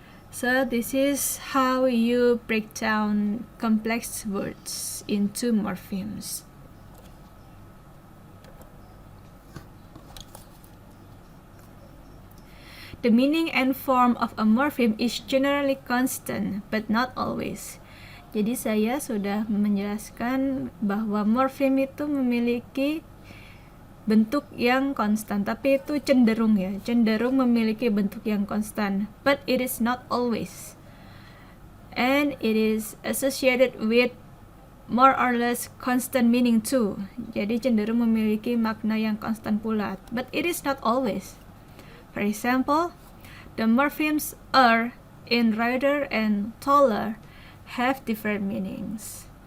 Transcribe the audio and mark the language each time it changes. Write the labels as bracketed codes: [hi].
[en] So this is how you break down complex words into morphemes. The meaning and form of a morpheme is generally constant, but not always. [id] Jadi saya sudah menjelaskan bahwa morpheme itu memiliki bentuk yang konstan, tapi itu cenderung memiliki bentuk yang konstan, [en] but it is not always. And it is associated with more or less constant meaning too. [id] Jadi cenderung memiliki makna yang konstan pula, [en] but it is not always. For example, the morphemes in writer and taller have different meanings.